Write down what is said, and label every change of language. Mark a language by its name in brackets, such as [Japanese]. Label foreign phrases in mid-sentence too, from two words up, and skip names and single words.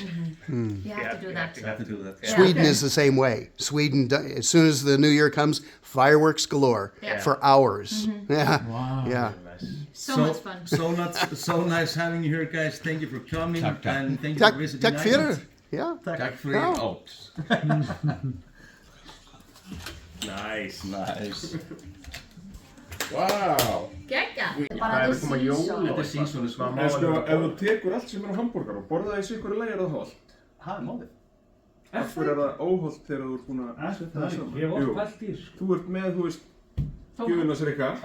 [English] You have to do that. You have to do that. Yeah. Sweden is the same way. Sweden, as soon as the New Year comes, fireworks galore for hours. Yeah. Wow. Yeah. So much fun. So nice having you here, guys. Thank you for coming [Swedish] Tack, tack. [English] and thank you for visiting [Icelandic] Tack fyrir. [English] Iceland. Yeah. [Swedish] Tack för Ja. allt. [English] Nice. Wow. [Icelandic] Gegga. Það Bara er [English] the [Icelandic] koma jól. [English] season. [Icelandic] Þetta er season sko. En sko, ef þú tekur allt sem er á hambúrgar og borðaði í ykkur leið er það hollt. Það er málið. Af hverju er það óhollt þegar þú ert búin að setja það saman? Ég hef oft pælt í þessu. Þú ert með, þú veist, gjöfuna sér eitthvað.